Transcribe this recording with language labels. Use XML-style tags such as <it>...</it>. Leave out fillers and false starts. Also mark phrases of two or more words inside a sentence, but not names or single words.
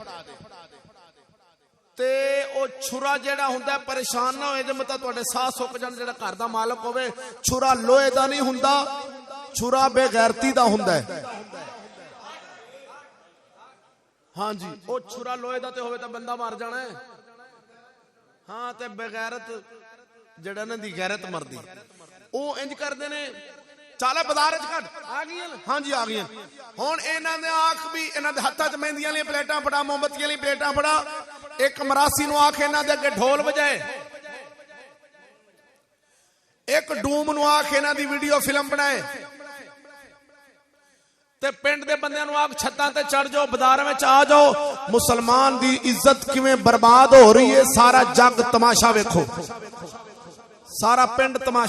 <pa>تے او چھرا جیڑا ہندا پریشان نہ ہوئے، جے مطلب تہاڈے ساہ سک جان، جیڑا گھر دا مالک ہووے، چھرا لوہے دا نہیں ہندا، چھرا بے غیرتی دا ہندا ہے. ہاں جی، او چھرا لوہے دا تے ہووے تاں بندہ مر جانا ہے. ہاں تے بے غیرت جیڑا نہ دی غیرت مردی. او انج کردے نے, چل بازار آ گئی ہاں جی آ گئی ہوں انہاں نے آکھ بھی انہاں دے ہتھاں چ مہندیاں والی پلیٹاں پڑا موم بتیاں والی پلیٹاں پڑا ایک مراسی نو آکھ انہاں دے اگے ڈھول وجائے ایک ڈوم نو آکھ انہاں دی ویڈیو فلم بنائے تے پنڈ دے بندیاں نو آکھ چھتاں تے چڑھ جاؤ بازار وچ آ جاؤ مسلمان دی عزت کیویں برباد ہو رہی ہے سارا جگ تماشا ویکھو سارا پنڈ تماشا</pa>